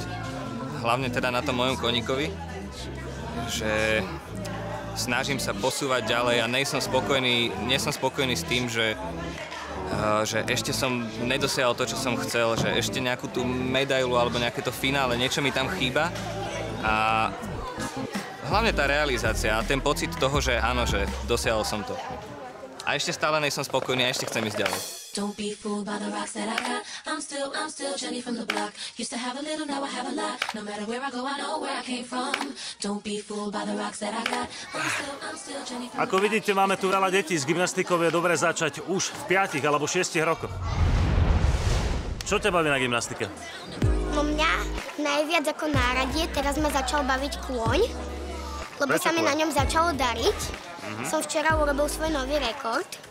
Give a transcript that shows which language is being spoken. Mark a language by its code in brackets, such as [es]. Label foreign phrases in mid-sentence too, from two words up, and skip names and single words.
[sk] Hlavne teda na tom mojom koníkovi, že snažím sa posúvať ďalej a nie som spokojný s tým, že ešte som nedosiahol to, čo som chcel, že ešte nejakú tú medailu alebo nejaké to finále, niečo mi tam chýba. A hlavne tá realizácia a ten pocit toho, že áno, že dosiahol som to. A ešte stále nie som spokojný a ešte chcem ísť ďalej. [en] Don't be fooled by the rocks that I got. I'm still Jenny from the block. Used to have a little, now I have a lot. No matter where I go, I know where I came from. Don't be fooled by the rocks that I got. I'm still Jenny from the block. [sk] Ako vidíte, máme tu veľa detí. S gymnastikou je dobre začať už v 5 alebo 6 rokoch. Čo ťa baví na gymnastike? No mňa najviac ako náradie, teraz ma začal baviť kôň, lebo sa mi na ňom začalo dariť. Som včera urobil svoj nový rekord.